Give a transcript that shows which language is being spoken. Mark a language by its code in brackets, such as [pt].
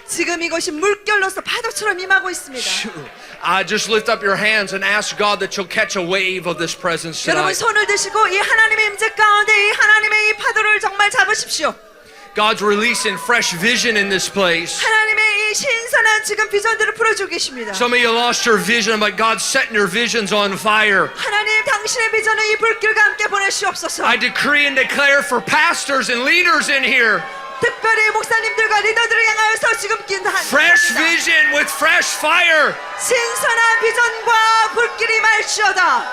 [ko] 지금 이것이 물결로서 파도처럼 임하고 있습니다. [en] Just lift up your hands and ask God that you'll catch a wave of this presence [ko] 여러분 [en] tonight. [ko] 손을 드시고 이 하나님의 임재 가운데 이 하나님의 이 파도를 정말 잡으십시오. [en] God's releasing fresh vision in this place. [ko] 하나님의 이 신선한 지금 비전들을 풀어주고 계십니다. [en] Some of you lost your vision, but God's setting your visions on fire. [ko] 하나님 당신의 비전을 이 불길과 함께 보내시옵소서. [en] I decree and declare for pastors and leaders in here, [ko] 특별히 목사님들과 리더들을 향하여서 지금 [en] fresh vision with fresh fire. [ko] 신선한 비전과 불길이 말시오다.